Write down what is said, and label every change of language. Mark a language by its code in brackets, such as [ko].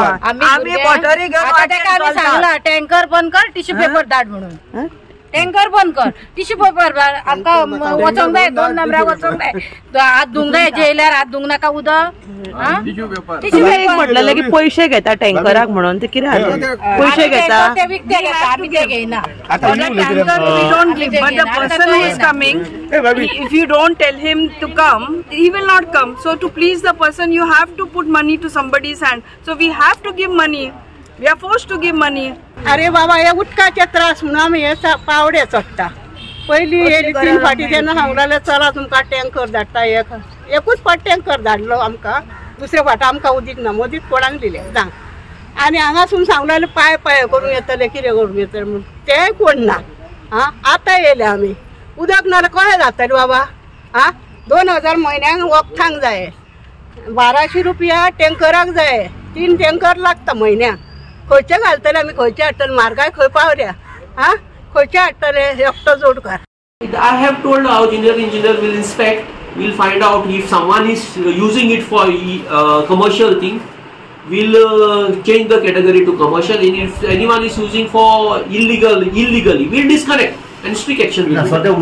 [gom] आमी सांगला टँकर बंद कर, टिश्यू पेपर धाड म्हणून। टँकर बंद कर, टिश्यू पेपर आमकां वचोंक जाय, 2 नंबराक वचोंक जाय, हात धुवंक जाय, जेयल्यार हात धुवंक नाका उदक। टिश्यू पेपर म्हटलें की पैसे घेता टँकराक म्हणून, ते कितें पैसे घेता ते विकते घेता, आमी ते घेयना। [en] We don't give, but the person who is coming, if you don't tell him to come, he will not come. So to please the person you have to put money to somebody's hand. So we have to give money. We are forced to give money. [gom] अरे बाबा हे उदकाचे त्रास म्हणून आमी हे पावडे चडटा। पयलीं 3 फाटी जेन्ना सांगलें चला तुमकां टँकर धाडटा, एकूच फाट टँकर धाडलो आमकां, दुसरे फाट आमकां उदीक ना, मदींच कोणाक दिलें सांग। आनी हांगासून सांगलें पाय करून येतले, कितें करून येतले म्हणून, तेंय कोण ना। आतां येयले आमी, उदक ना जाल्यार कशें जातलें बाबा? 2000 म्हयन्याक वखदांक जाय, 1200 रुपया टँकराक जाय, 3 टँकर लागता म्हयन्याक। खंयचे घालतले आमी, खंयचे हाडटले? म्हारगाय खंय पावल्या? खंयचे हाडटले एकटो जोडकार? [en] I have told our engineer will inspect, we'll find out if someone is using it for commercial thing, we'll change the category to commercial, and if anyone is using for illegally, we'll disconnect and strict action will be taken.